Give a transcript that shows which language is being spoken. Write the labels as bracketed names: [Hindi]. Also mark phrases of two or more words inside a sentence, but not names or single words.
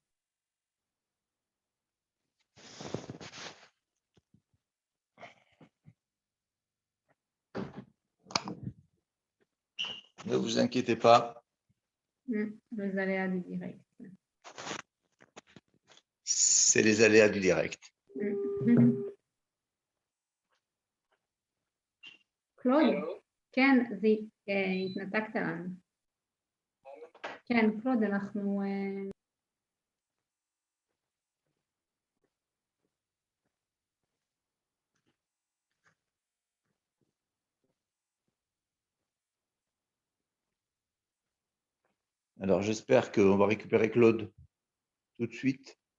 [French] Ne vous inquiétez pas. Les aléas du direct. C'est les aléas du direct. [Arabic] كلود كان زي [Hebrew] התנתקת לנו. כן, קלוד, אנחנו... [French] Alors, j'espère qu'on va récupérer Claude tout de suite.